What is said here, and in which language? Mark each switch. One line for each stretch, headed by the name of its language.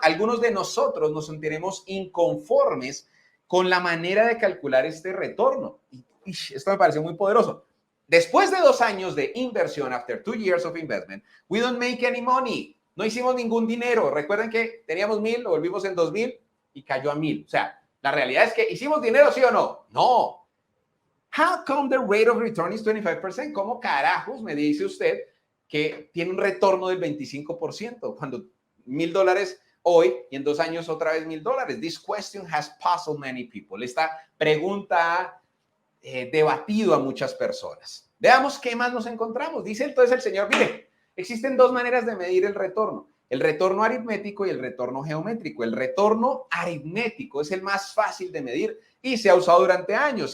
Spanish: Algunos de nosotros nos sentiremos inconformes con la manera de calcular este retorno. Y esto me pareció muy poderoso. Después de 2 años de inversión,
English: after 2 years of investment, we don't make any money.
Spanish: No hicimos ningún dinero. Recuerden que teníamos 1,000, lo volvimos en 2,000 y cayó a 1,000. O sea, la realidad es que ¿hicimos dinero, sí o no? No.
English: How come the rate of return is 25%?
Spanish: ¿Cómo carajos me dice usted que tiene un retorno del 25% cuando $1,000 hoy y en 2 años otra vez $1,000?
English: This question has puzzled many people.
Spanish: Esta pregunta ha debatido a muchas personas. Veamos qué más nos encontramos. Dice entonces el señor, mire, existen 2 maneras de medir el retorno aritmético y el retorno geométrico. El retorno aritmético es el más fácil de medir y se ha usado durante años.